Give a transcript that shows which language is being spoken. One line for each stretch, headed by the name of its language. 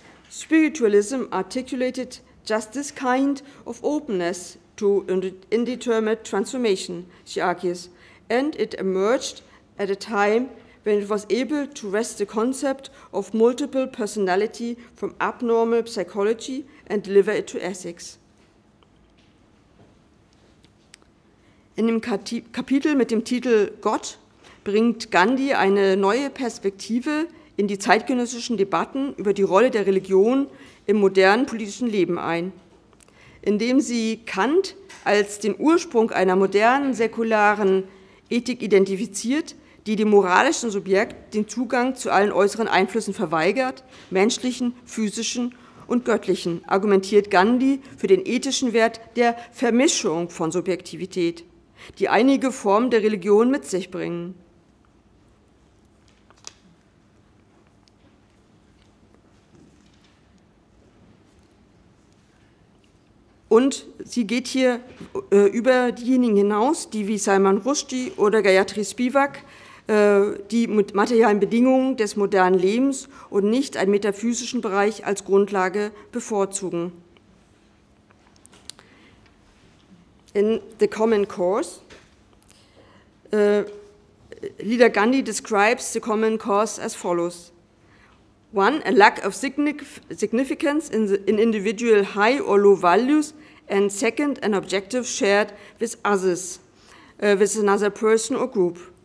English: Spiritualism articulated just this kind of openness to indeterminate transformation, she argues, and it emerged at a time when it was able to wrest the concept of multiple personality from abnormal psychology and deliver it to ethics.
German: In dem Kapitel mit dem Titel Gott bringt Gandhi eine neue Perspektive in die zeitgenössischen Debatten über die Rolle der Religion im modernen politischen Leben ein, indem sie Kant als den Ursprung einer modernen, säkularen Ethik identifiziert, die dem moralischen Subjekt den Zugang zu allen äußeren Einflüssen verweigert, menschlichen, physischen und göttlichen, argumentiert Gandhi für den ethischen Wert der Vermischung von Subjektivität, die einige Formen der Religion mit sich bringen. Und sie geht hier über diejenigen hinaus, die wie Salman Rushdie oder Gayatri Spivak die materialen Bedingungen des modernen Lebens und nicht einen metaphysischen Bereich als Grundlage bevorzugen.
English: In The Common Cause, Leela Gandhi describes the common cause as follows. One, a lack of significance in individual high or low values, and second, an objective shared with others, with another person or group.